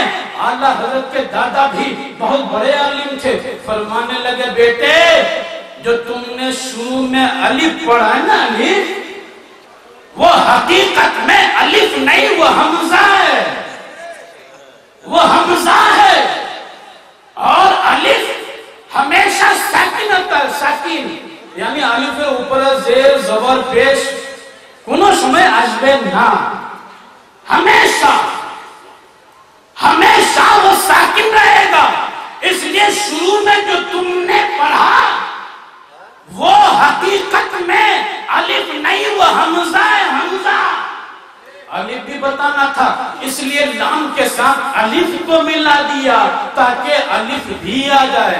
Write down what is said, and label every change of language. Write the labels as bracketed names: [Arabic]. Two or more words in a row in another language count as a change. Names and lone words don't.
[Urdu] اعلیٰ حضرت کے دادا بھی بہت بڑے عالم تھے، فرمانے لگے بیٹے جو تم نے شروع میں الف پڑھا ہے نا، الف وہ حقیقت میں الف نہیں، وہ حمزہ ہے، وہ حمزہ ہے. اور الف ہمیشہ ساکن ہوتا ہے، ساکن یعنی الف اوپر زیر زبر پیش [Bangla] কোনো সময় আসবে না, [Urdu] ہمیشہ ہمیشہ وہ ساکن رہے گا. اس لیے شروع میں جو تم نے پڑھا وہ حقیقت میں الف نہیں، وہ حمزہ ہے، حمزہ. الف بھی بتانا تھا، اس لیے لام کے ساتھ الف کو ملا دیا تاکہ الف بھی آ جائے.